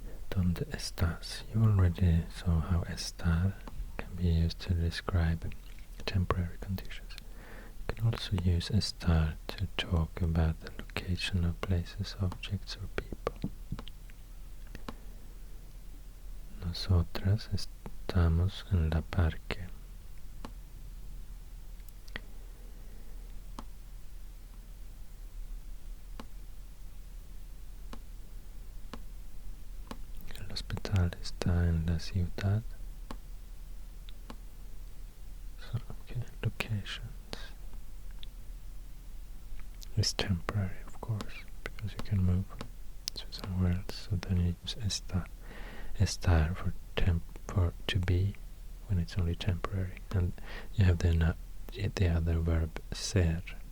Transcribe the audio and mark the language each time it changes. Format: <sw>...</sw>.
<es>¿Dónde estás?</es> <en>You already saw how estar can be used to describe temporary conditions. You can also use estar to talk about the location of places, objects or people.</en> <es>Nosotras estamos en la parque. El hospital está en la ciudad.</es> <en>So, okay, locations is temporary, of course, because you can move to somewhere else. So then you use estar for to be when it's only temporary, and you have the other verb ser</en>